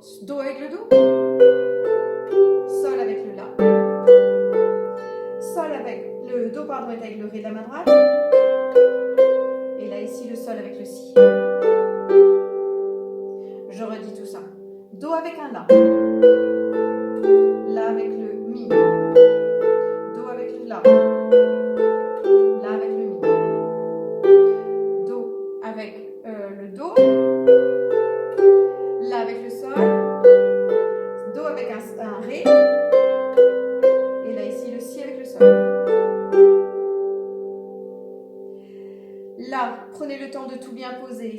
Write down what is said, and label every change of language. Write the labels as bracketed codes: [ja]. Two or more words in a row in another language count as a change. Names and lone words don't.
[fr] Do avec le Do. Sol avec le La. Sol avec le Do, pardon, est avec le Ré de la main droite. Et là, ici, le Sol avec le Si. Je redis tout ça. Do avec un La. La avec le Mi. Do avec le La. La avec le Mi. Do avec le Do. La avec le Sol. Do avec un Ré. Et là ici le Si avec le Sol. Là, prenez le temps de tout bien poser.